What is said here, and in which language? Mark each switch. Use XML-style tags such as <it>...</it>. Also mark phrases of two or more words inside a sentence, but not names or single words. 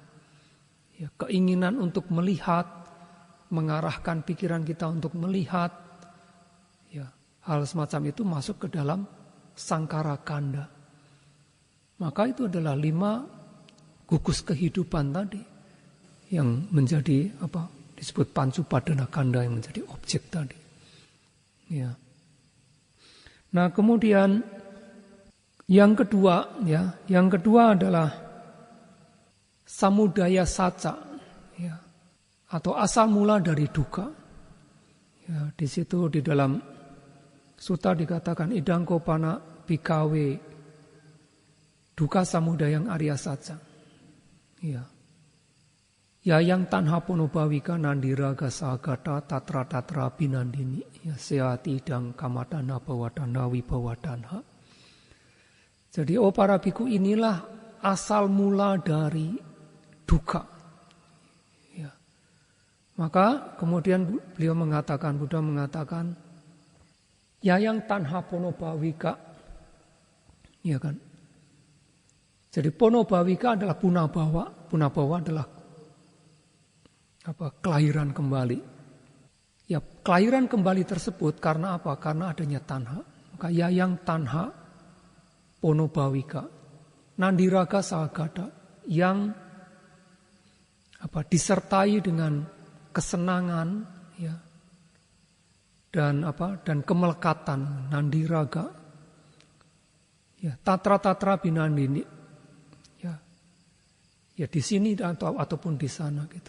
<id>Ya, keinginan untuk melihat, mengarahkan pikiran kita untuk melihat, ya, hal semacam itu masuk ke dalam</id> <pi>sangkara kanda.</pi> <id>Maka itu adalah 5 gugus kehidupan tadi yang menjadi disebut</id> <pi>pancupadana kanda,</pi> <id>yang menjadi objek tadi. Ya. Nah, kemudian yang kedua adalah</id> <pi>samudaya saca,</pi> <id>ya, atau asal mula dari duka. Ya, di situ di dalam sutta dikatakan</id> <pi>idangko pana bikawe duka samudayang arya saca.</pi> <id>Ya.</id> <pi>Ya yang tanha ponobawika nandiraga sagata tatra tatra binandini ya seati dang kamatana bawadana wibawadanha.</pi> <id>Jadi para biku inilah asal mula dari duka. Ya. Maka kemudian Buddha mengatakan ya</id> <pi>yang tanha ponobawika,</pi> <id>ya kan? Jadi ponobawika adalah punabawa, punabawa adalah kelahiran kembali. Ya, kelahiran kembali tersebut karena apa? Karena adanya tanha. Maka</id> <pi>ya yang tanha ponobawika nandiraga sagata</pi> <id>yang disertai dengan kesenangan ya dan kemelekatan nandiraga ya</id> <pi>tatra binandini</pi> <id>ya di sini ataupun di sana gitu.</id>